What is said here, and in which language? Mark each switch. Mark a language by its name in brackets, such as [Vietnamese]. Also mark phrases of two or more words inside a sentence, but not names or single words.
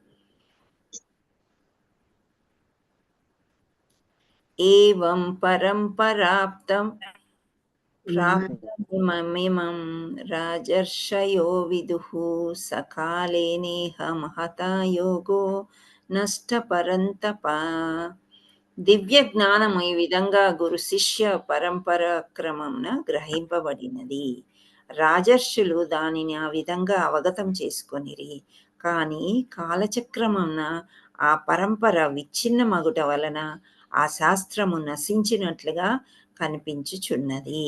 [Sanskrit] एवं परम्पराप्तं प्राप्तमिमं राजर्षयो विदुः सकाले नेह महता योगो नष्टपरन्तपा. [Telugu] దివ్య జ్ఞానము ఈ విధంగా గురు శిష్య పరంపర క్రమంన గ్రహింపబడినది. రాజర్షులు దానిని ఆ విధంగా అవగతం చేసుకొనిరి. కానీ కాలచక్రమున ఆ పరంపర విచ్ఛిన్న మగుట వలన ఆ శాస్త్రము నశించినట్లుగా కనిపించుచున్నది.